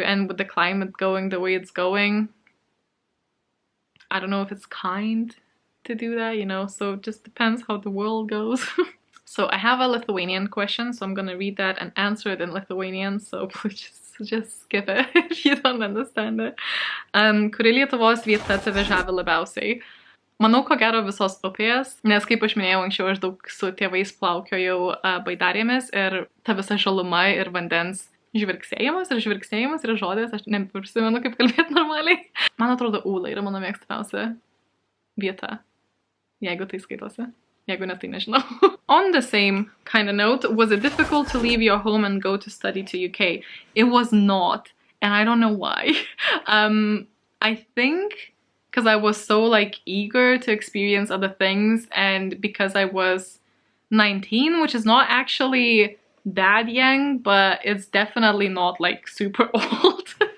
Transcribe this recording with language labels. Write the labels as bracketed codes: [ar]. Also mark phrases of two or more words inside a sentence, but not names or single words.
[en] And with the climate going the way it's going, I don't know if it's kind to do that, you know, so it just depends how the world goes. So I have a Lithuanian question, so I'm gonna read that and answer it in Lithuanian, so please just skip it if you don't understand it. [lt] Kuri Lietuvos vieta tave žavi labiausiai? Manau, ko gero visos upės, nes kaip aš minėjau anksčiau, aš daug su tėvais plaukiojau baidarėmis ir ta visa žaluma ir vandens žvirgsėjimas yra žodis, aš neprisimenu kaip kalbėti normaliai. Man atrodo, Ūla yra mano mėgstamiausia vieta, jeigu tai skaitosi. Jeigu ne, tai nežinau. [en] On the same kind of note, was it difficult to leave your home and go to study to UK? It was not, and I don't know why. I think because I was so like eager to experience other things, and because I was 19, which is not actually that young, but it's definitely not like super old.